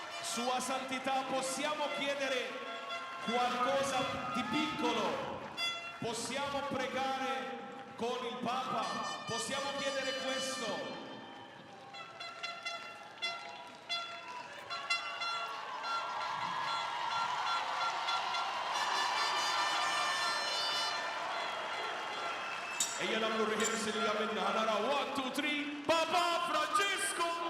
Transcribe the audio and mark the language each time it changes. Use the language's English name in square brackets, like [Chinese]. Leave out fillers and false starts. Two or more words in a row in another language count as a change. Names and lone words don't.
[Italian] Sua Santità, possiamo chiedere qualcosa di piccolo? Possiamo pregare con il Papa? Possiamo chiedere questo? [Maltese] Ejja nagħmlu rehearsal li għamilna ħanara 1, 2, 3, Papa Francesco!